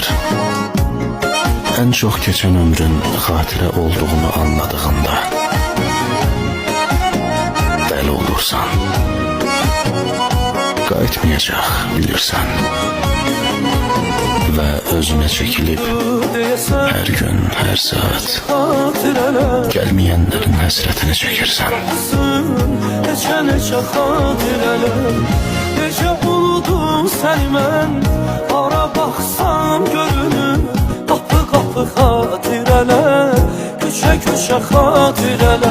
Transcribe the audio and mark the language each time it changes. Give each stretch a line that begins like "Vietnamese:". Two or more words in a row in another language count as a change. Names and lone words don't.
Turkish: En çok geçen ömrün
Azerbaijani: xatirə olduğunu anladığında dəli olursan, qayıtmayacaq bilirsən.
Turkish: Ve özüne çekilip her gün, her saat gelmeyenlerin
Azerbaijani: həsrətini çəkirsən. Neçə xatirələr, necə unudum səni mən. Ara baxsam görünür, qapı qapı xatirələr, köşə köşə xatirələr.